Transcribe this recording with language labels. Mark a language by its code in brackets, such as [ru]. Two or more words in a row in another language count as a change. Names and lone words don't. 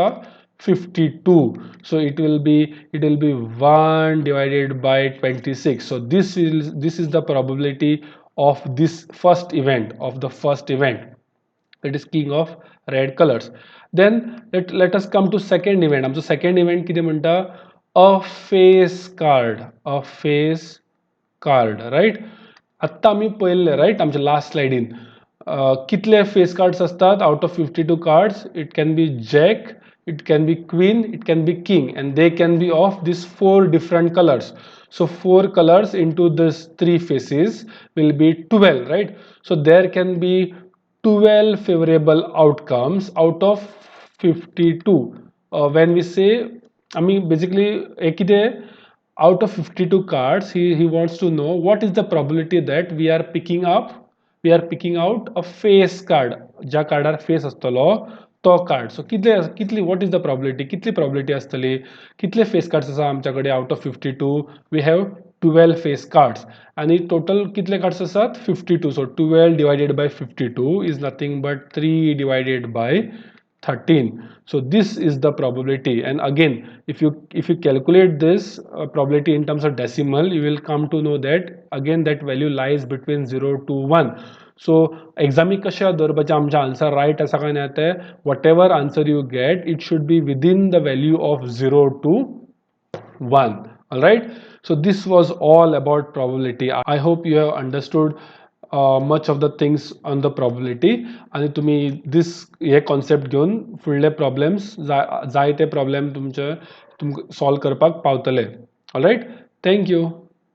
[en] 52. So it will be 1 divided by 26. So this is the probability of this first event, that is king of red colors. Then let us come to second event. [kok] आमचो [en] second event [kok] किती म्हणता? [en] A face card, right? [kok] आत्ता आम्ही पळयल्ले, राइट? आमच्या लास्ट स्लाइडीन कितले [en] face cards [kok] असतात [en] out of 52 cards? It can be Jack, it can be queen, it can be king, and they can be of these 4 different colors. So 4 colors into this 3 faces will be 12, right? So there can be 12 favorable outcomes out of 52. When we say, I mean basically out of 52 cards, he wants to know what is the probability that we are picking out a face card. [kok] ज्या कार्डार फेस असतलो तो कार्ड. [en] सो कितली what is the probability? [kok] कितली probability असतली? कितले [en] face cards [kok] आसा आमच्याकडे [en] out of 52? We have 12 face cards. [kok] आणि total कितले कार्ड्स आसात? [en] 52. So 12 divided by 52 is nothing but 3 divided by 13. So this is the probability. And again, if you calculate this probability in terms of decimal, you will come to know that again that value lies between 0 to 1. So exam [kok] कशा धरपाचे आमचे आन्सर राइट आसा काय ना ते [en] whatever answer you get, it should be within the value of 0 to 1. All right. So this was all about probability. I hope you have understood much of the things on the probability. [kok] आणि तुम्ही this हे concept घेऊन फुडले problems जाय ते problem तुमचे solve करपाक पावतले. [en] All right. Thank you.